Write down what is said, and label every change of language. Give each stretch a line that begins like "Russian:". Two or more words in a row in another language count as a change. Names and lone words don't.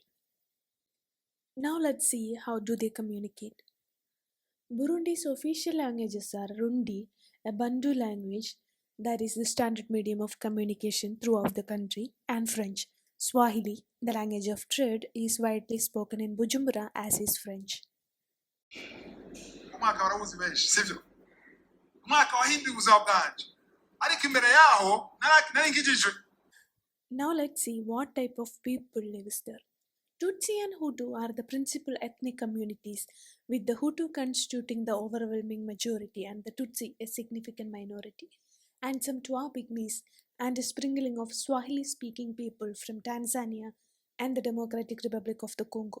English: Now let's see how do they communicate. Burundi's official languages are Rundi, a Bantu language that is the standard medium of communication throughout the country, and French. Swahili, the language of trade, is widely spoken in Bujumbura as is French.
Rundi: umwaka warawuzi benshi sivyo umwaka wahinduye ubuzima bwanje ariko imbere yaho nari nkijijwe.
English: Now let's see what type of people lives there. Tutsi and Hutu are the principal ethnic communities, with the Hutu constituting the overwhelming majority and the Tutsi a significant minority, and some Twa pygmies and a sprinkling of Swahili-speaking people from Tanzania and the Democratic Republic of the Congo.